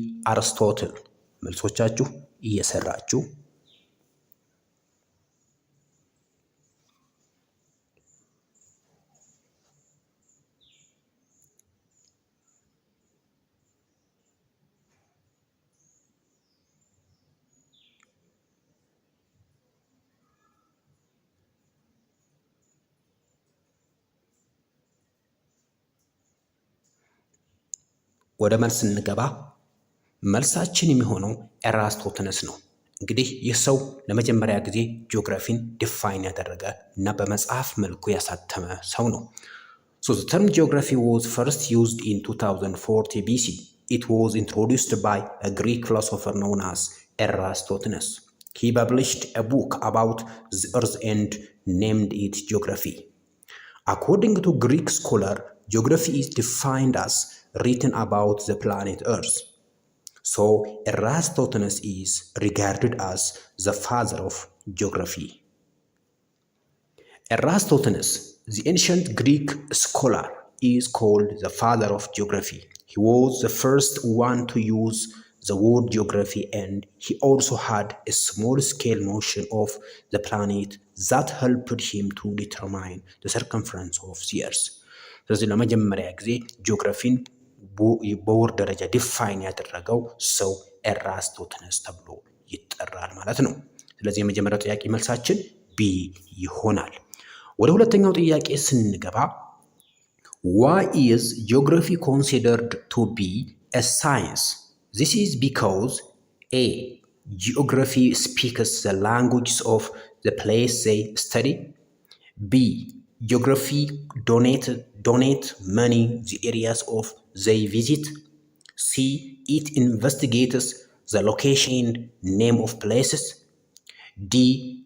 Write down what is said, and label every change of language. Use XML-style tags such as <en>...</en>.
<am>Aristotle። መልሶቻችሁ እየሰራችሁ ወደ መልስ እንገባ። መልሳችን የሚሆነው ኤራስቶትነስ ነው። እንግዲህ ይህ ሰው ለመጀመሪያ ጊዜ ጂኦግራፊን ዲፋይን ያደረገ እና በመጽሐፍ መልኩ ያሳተመ ሰው ነው።</am> <en>So the term geography was first used in 2040 BC. It was introduced by a Greek philosopher known as Eratosthenes. He published a book about the earth and named it geography. According to Greek scholar, geography is defined as written about the planet Earth. So Eratosthenes is regarded as the father of geography. Eratosthenes, the ancient Greek scholar, is called the father of geography. He was the first one to use the word geography, and he also had a small-scale notion of the planet that helped him to determine the circumference of the Earth.</en> <am>ስለዚህ ለመጀመሪያ ጊዜ ጂኦግራፊን በወርድ ደረጃ ዲፋይን ያደረገው ሰው ኤራስቶትነስ ተብሎ ይጠራል ማለት ነው። ስለዚህ የመጀመሪያው ጥያቄ መልሳችን ቢ ይሆናል። ወደ ሁለተኛው ጥያቄ ስንገባ</am> <en>Why is geography considered to be a science? This is because A. Geography speaks the languages of the place they study. B. Geography donate money the areas of they visit. C. It investigates the location and name of places. D.</en>